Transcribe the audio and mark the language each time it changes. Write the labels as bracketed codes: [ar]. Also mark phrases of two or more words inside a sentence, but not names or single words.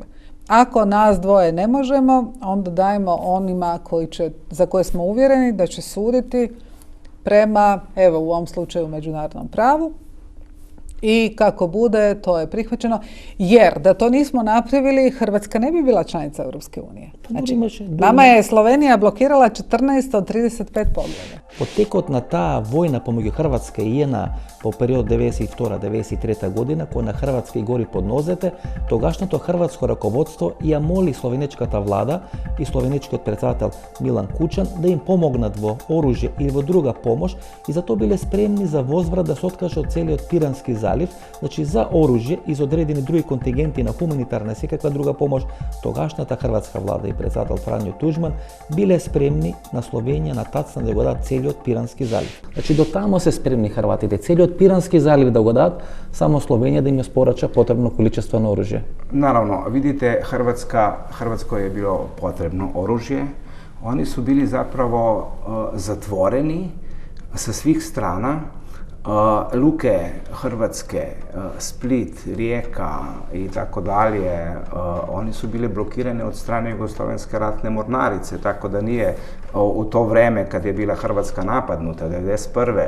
[hr] Ako nas dvoje ne možemo, onda dajemo onima za koje smo uvjereni da će suditi prema, evo u ovom slučaju, međunarodnom pravu. I kako bude, to je prihvaćeno. Jer da to nismo napravili, Hrvatska ne bi bila članica Europske unije. Znači, nama je Slovenija blokirala 14 od 35 poglavlja. [mk] Потекот на таа војна помеѓу Хрватска и ЕНА по период 92-93 година, која на Хрватска и гори под нозете, тогашното хрватско раководство ја моли словенечката влада и словенечкиот председател Милан Кучан да им помогнат во оружје или во друга помош и затоа биле спремни за возврат да се откаже од целиот Пирански залив, значи за оружје и за одредени други контингенти на хуманитарна и секаква друга помош. Тогашната хрватска влада и председател Фрањо Туџман биле спремни на Словенија на тацна да го дадат целиот Пирански залив. Значи до тамо се спремни хрватите целиот Пирански залив да го дадат, само Словенија да им спорача потребно количество на оружје. [sr] Naravno, vidite, Hrvatskoj je bilo potrebno oružje. Oni su bili zapravo zatvoreni sa svih strana. Luke Hrvatske, Split, Rijeka i tako dalje, oni su bili blokirane od strane Jugoslovenske ratne mornarice, tako da nije u to vreme kad je bila Hrvatska napadnuta, 1991.